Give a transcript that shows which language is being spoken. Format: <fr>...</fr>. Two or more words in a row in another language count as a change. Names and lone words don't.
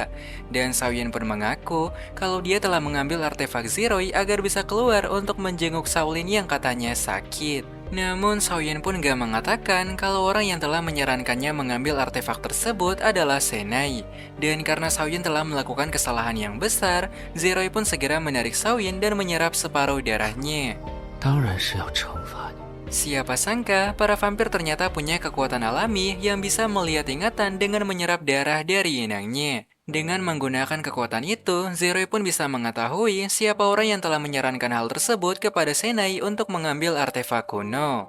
<id>Dan Xiaoyan pun mengaku kalau dia telah mengambil artefak Zeroy agar bisa keluar untuk menjenguk Shaolin yang katanya sakit. Namun Xiaoyan pun gak mengatakan kalau orang yang telah menyarankannya mengambil artefak tersebut adalah Senai. Dan karena Xiaoyan telah melakukan kesalahan yang besar, Zeroy pun segera menarik Xiaoyan dan menyerap separuh darahnya.</id> <zh>当然是要惩罚你。</zh> <id>Siapa sangka, para vampir ternyata punya kekuatan alami yang bisa melihat ingatan dengan menyerap darah dari inangnya. Dengan menggunakan kekuatan itu, Zeroy pun bisa mengetahui siapa orang yang telah menyarankan hal tersebut kepada Senai untuk mengambil artefak kuno.</id>